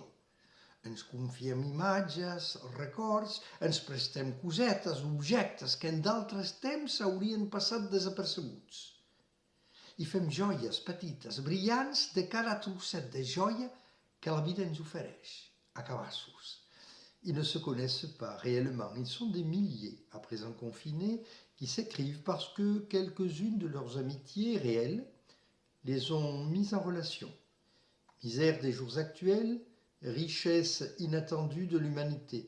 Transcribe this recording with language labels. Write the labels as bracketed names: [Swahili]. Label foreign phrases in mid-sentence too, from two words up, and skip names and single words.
[Catalan] Ens confiem imatges, records, ens prestem cosetes, objectes que en d'altres temps haurien passat desapercebuts. I fem joies petites, brillants, de cada trosset de joia que la vida ens ofereix, a cabassos. [French] Ils ne se connaissent pas réellement, ils sont des milliers, à présent confinés, qui s'écrivent parce que quelques-unes de leurs amitiés réelles les ont mises en relation. Misère des jours actuels, richesse inattendue de l'humanité.